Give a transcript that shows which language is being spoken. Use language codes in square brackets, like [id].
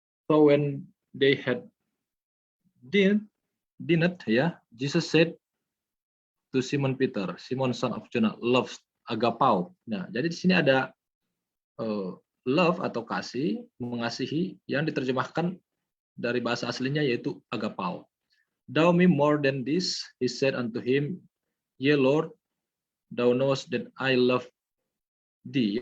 [en] So when they had dined, Jesus said to Simon Peter, Simon son of Jonah, loves agapao. [id] Nah, jadi di sini ada love atau kasih, mengasihi, yang diterjemahkan dari bahasa aslinya yaitu agapao. [en] Thou me more than this, he said unto him, Yea Lord, thou knowest that I love thee.